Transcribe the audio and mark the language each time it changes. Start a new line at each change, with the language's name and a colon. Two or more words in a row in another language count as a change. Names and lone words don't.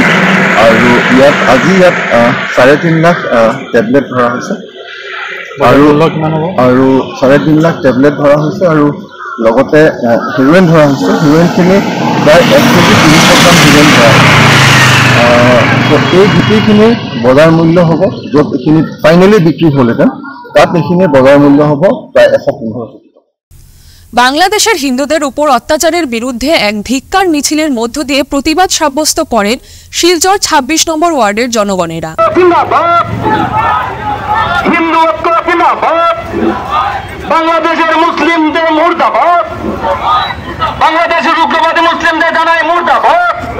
Assamese: আৰু আজি ইয়াত 3.5 লাখ টেবলেট ধৰা হৈছে আৰু 3.5 লাখ টেবলেট ধৰা হৈছে আৰু লগতে হিৰ'ইন ধৰা হৈছে। হিৰ'ইনখিনি প্ৰায় 1 কেজি 300 গ্ৰাম হিৰ'ইন ধৰা হৈছে। এই গোটেইখিনি বজাৰ মূল্য হ'ব, য'ত এইখিনি ফাইনেলি বিক্ৰী হ'লহেঁতেন তাত এইখিনি বজাৰ মূল্য হ'ব প্রায় 115 কোটি।
Bangla: বাংলাদেশের হিন্দুদের উপর অত্যাচারের বিরুদ্ধে এক ধিক্কার মিছিলের মধ্য দিয়ে প্রতিবাদ সাব্যস্ত করেন শিলচর 26 নম্বর ওয়ার্ডের জনগণেরা। বাংলাদেশের মুসলিমদের মুর্দাবাদ, বাংলাদেশের উগ্রবাদী মুসলিমদের জানায় মুর্দাবাদ।